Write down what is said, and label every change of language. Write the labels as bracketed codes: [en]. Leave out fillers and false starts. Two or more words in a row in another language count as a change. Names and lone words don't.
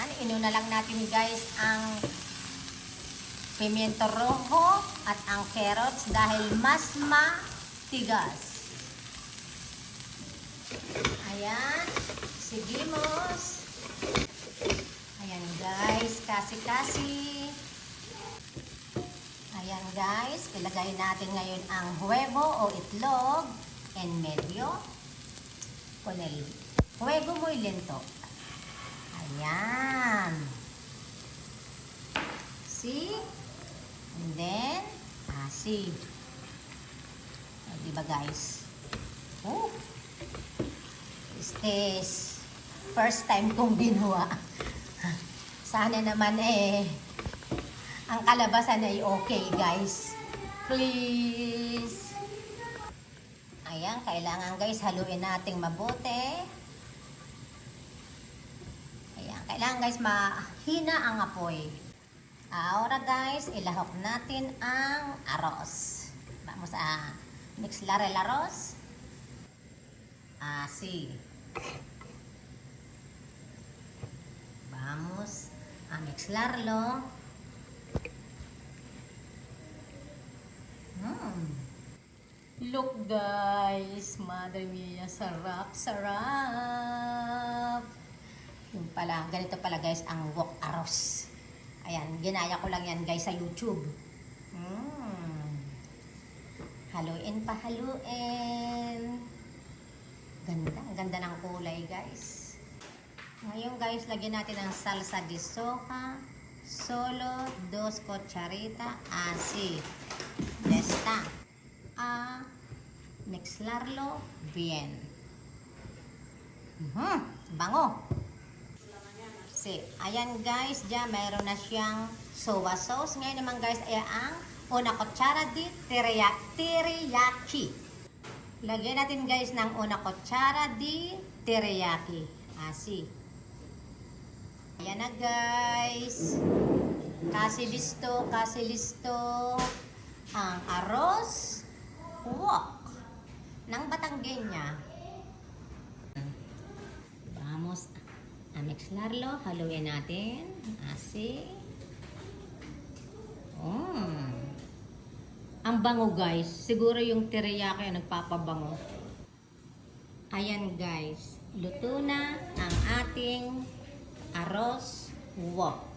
[tl] Inuna lang natin guys ang pimiento rojo at ang carrots dahil mas matigas. [es] Ayan, seguimos. [tl] Ayan guys, kasi-kasi. Ayan guys, ilagay natin ngayon ang huevo o itlog [es] en medio con el huevo muy lento. [tl] Ayan. [en] See? And then, see. [tl] O, diba guys? [en] Oh! This first time [tl] kong ginawa. Sana naman ang kalabasan ay okay guys. Please. Ayan, kailangan guys haluin nating mabuti. Ayan, kailangan guys mahina ang apoy. Ahora guys, ilahok natin ang arroz. [es] Vamos a mixlar el arroz. Así. Vamos a mezclarlo. [en] Look guys, [es] madre mia, [tl] sarap, sarap. Yung pala, ganito pala guys ang wok arroz. Ayan, ginaya ko lang yan guys sa YouTube. Haluin pa, haluin. Ganda, ang ganda ng kulay guys. Ngayon guys, lagyan natin ang [es] salsa de soja. Solo 2 cucharita. Así. Ya está. Mezclarlo bien. [tl] Bango. Sí. Ayan guys, ya mayroon na siyang [en] soba sauce. [tl] Ngayon naman guys, ay ang [es] una cuchara de teriyaki. [tl] Lagyan natin guys ng una kutsara di teriyaki. Así. Ayan na guys. Kasi listo ang arroz wok ng Batangueña. [es] Vamos a mezclarlo. [tl] Haluin natin. Así. Ang bango guys. Siguro yung teriyaki ang nagpapabango. Ayan guys. Luto na ang ating arroz wok.